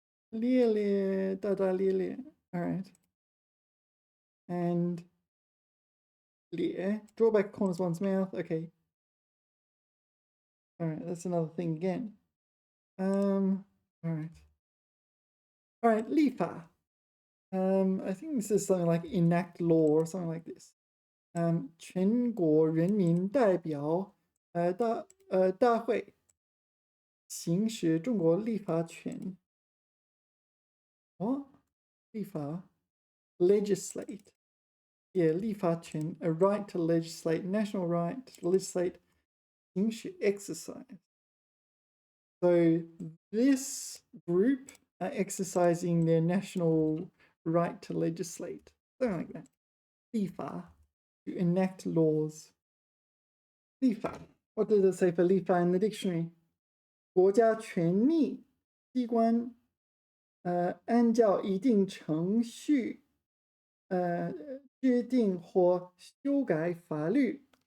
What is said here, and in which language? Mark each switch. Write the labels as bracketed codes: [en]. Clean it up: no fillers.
[zh] 咧da da咧.All right. And 咧. [en] Draw back corners one's mouth. Okay. All right, that's another thing again. All right. All right, 立法. I think this is something like enact law or something like this. [zh] 全国人民代表大会行使中国立法权. [en] What? 立法?Legislate. Yeah, 立法权, a right to legislate, national right to legislate, 行使 exercise. So this group are exercising their national right to legislate. Something like that. 立法, to enact laws. [zh] 立法. [en] What does it say for 立法 in the dictionary? [zh] 国家权力机关按照一定程序制定或修改法律.